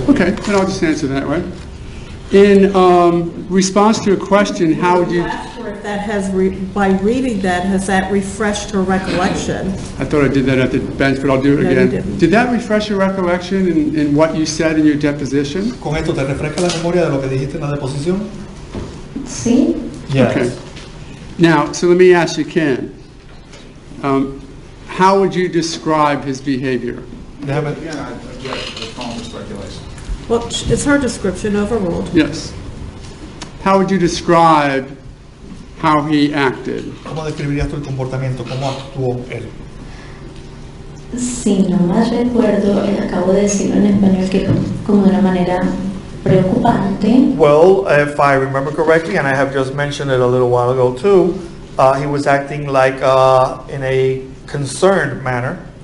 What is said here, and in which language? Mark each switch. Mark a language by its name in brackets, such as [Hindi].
[English] Okay, then I'll just answer that way. In response to a question, how would you... Ask her if that has, by reading that, has that refreshed her recollection? I thought I did that at the bench, but I'll do it No, you again. didn't. Did that refresh your recollection in what you said in your deposition? [Spanish] ¿Con esto te refresca la memoria de lo que dijiste en la deposición? Sí, [English] Yes. Okay. Now, so let me ask you, Ken, how would you describe his behavior? [Spanish] Déjame, [English] Again, I object to the calm for speculation. Well, it's her description, overruled. Yes. How would you describe how he acted? [Spanish] ¿cómo describirías tú el comportamiento? ¿Cómo actuó él? si no más recuerdo, acabo de decirlo en español que como de una manera preocupante. [English] Well, if I remember correctly, and I have just mentioned it a little while ago too, he was acting like in a concerned manner.